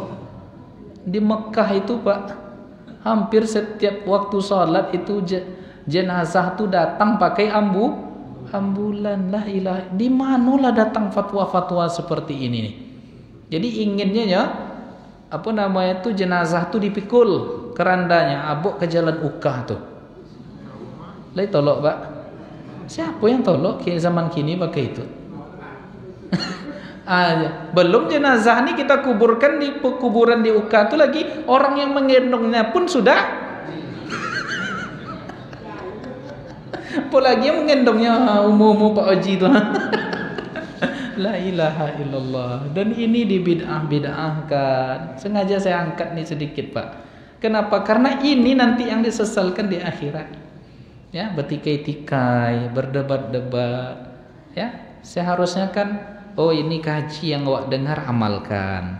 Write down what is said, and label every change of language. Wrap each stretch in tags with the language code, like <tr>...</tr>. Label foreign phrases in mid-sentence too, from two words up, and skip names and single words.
<id>Di Mekah itu Pak, hampir setiap waktu sholat itu jenazah tu datang pakai ambulan.</id> <ar>La ilaha.</ar> <id>Di manalah datang fatwa-fatwa seperti ini nih. Jadi inginnya ya, apa namanya tu, jenazah tu dipikul kerandanya, abok ke jalan Ukah tuh.</id> <min>Lai tolok Pak.</min> <id>Siapa yang tolok ke zaman kini pakai itu? Belum jenazah ni kita kuburkan di kuburan di Ukah tu lagi, orang yang menggendongnya pun sudah. Apalagi yang menggendongnya umum Pak Haji tu.</id> <ar>La ilaha illallah.</ar> <id>Dan ini dibid'ah-bid'ahkan. Sengaja saya angkat ni sedikit Pak. Kenapa? Karena ini nanti yang disesalkan di akhirat. Ya, bertikai-tikai, berdebat-debat. Ya, seharusnya kan, oh ini kaji yang awak dengar, amalkan.</id>